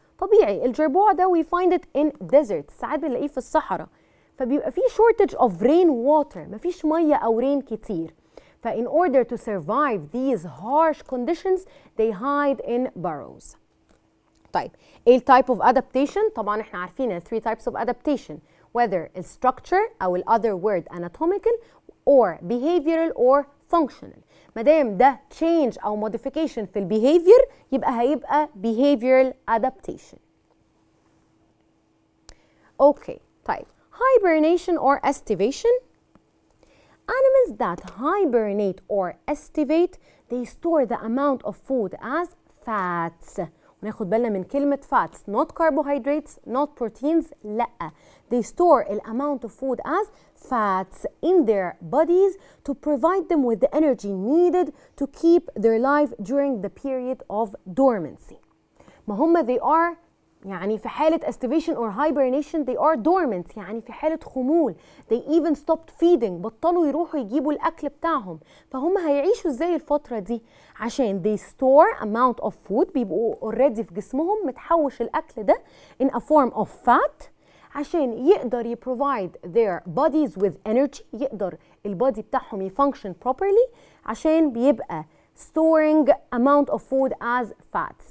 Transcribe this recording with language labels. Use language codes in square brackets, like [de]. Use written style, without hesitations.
[ar] طبيعي الجربوع ده [en] we find it in desert، [ar] ساعات بنلاقيه في الصحراء، فبيبقى فيه [en] shortage of rain water، [ar] مفيش مية أو رين كتير. [en] فin order to survive these harsh conditions they hide in burrows. طيب ايه type of adaptation؟ [ar] طبعا احنا عارفين [en] ال 3 types of adaptation whether ال structure أو ال other word anatomical or behavioral or functional. [ar] مادام ده change أو modification في ال behavior يبقى هيبقى behavioral adaptation. [en] Okay طيب hibernation or estivation. Animals that hibernate or estivate they store the amount of food as fats. [ar] وناخد بالنا من كلمة [en] fats not carbohydrates not proteins لأ they store the amount of food as fats in their bodies to provide them with the energy needed to keep their life during the period of dormancy. [ar] ما هم they are يعني في حالة estivation or hibernation [en] they are dormant [ar] يعني في حالة خمول. [en] they even stopped feeding [ar] بطلوا يروحوا يجيبوا الأكل بتاعهم. فهم هيعيشوا ازاي الفترة دي؟ عشان [en] they store amount of food [ar] بيبقوا already في جسمهم متحوش الأكل ده [en] in a form of fat [ar] عشان يقدر [en] provide their bodies with energy، [ar] يقدر البادي بتاعهم يفانكشن properly عشان بيبقى storing amount of food as fats.